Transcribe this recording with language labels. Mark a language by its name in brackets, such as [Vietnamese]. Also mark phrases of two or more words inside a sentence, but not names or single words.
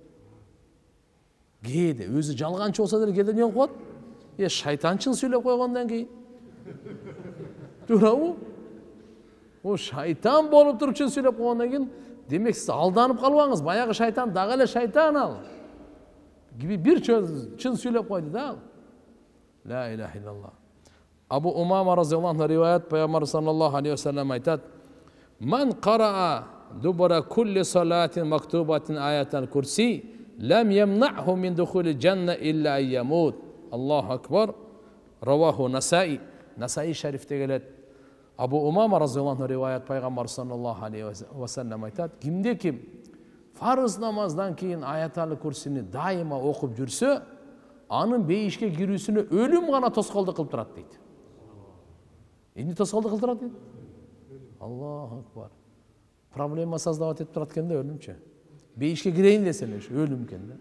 [Kyrgyz] Кээде өзү жалганчы болсо деле кээде эмне кылат? Шайтан чын сүйлөп койгондон кийин. Туурабы? О шайтан болуп туруп чын сүйлөп койгондон кийин, демек сиз алданып калбаңыз. Баягы шайтан дагы эле шайтан ал. Бир чын сүйлөп койду да ал. [Arabic] لا إله إلا الله. [Kyrgyz] Абу Умама разияллаху риваят, пайгамбар саллаллаху алейхи ва саллям айтат: [Arabic] "من قرأ دبر كل صلاة مكتوبة آية الكرسي لم يمنعه من دخول الجنة إلا أن يموت." الله أكبر. رواه [Kyrgyz] Насаи. Насаи шарифте келет. Абу Умама разияллаху риваят, пайгамбар [Arabic] صلى الله عليه وسلم [Kyrgyz] айтат: "Кимде ким фарыз намаздан кийин аятал курсини дайыма окуп жүрсө, анын бейишке кирүүсүнө өлүм гана тоскоолдук кылып турат" дейт. Эмне тоскоолдук кылып турат дейт? [Arabic] الله أكبر. [Russian] Проблема создавать [Kyrgyz] этип турат экен да, өлүмчү. Бейишке кирейин десең, өлүм экен да.